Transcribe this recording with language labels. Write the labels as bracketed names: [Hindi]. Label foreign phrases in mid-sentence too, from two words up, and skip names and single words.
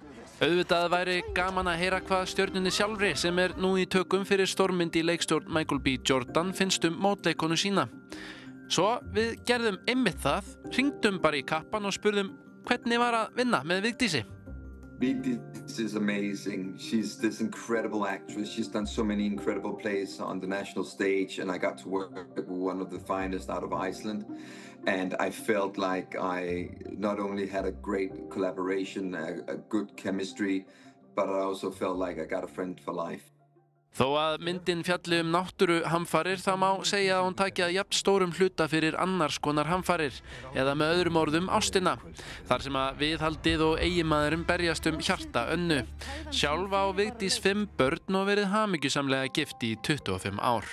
[Icelandic] Auðvitað væri gaman að heyra hvað stjörnunni sjálfri sem nú í tökum fyrir stórmynd í leikstjórn Michael B. Jordan finnst mótleikonu sína. Svo við gerðum einmitt það, hringdum bara í kappan og spurðum hvernig var að vinna með Vigdísi. [English] Vigdís is amazing. She's this incredible actress. She's done so many incredible plays on the national stage, and I got to work with one of the finest out of Iceland. And I felt like I not only had a great collaboration, a good chemistry, but I also felt like I got a friend for life. [Icelandic] Þó að myndin fjalli náttúruhamfarir þá má segja að hún taki að jafn stórum hluta fyrir annars konar hamfarir eða með öðrum orðum ástina. Þar sem að viðhaldið og eiginmaðurinn berjast hjarta Önnu. Sjálf á Vigdís 5 börn og verið hamingjusamlega gift í 25 ár.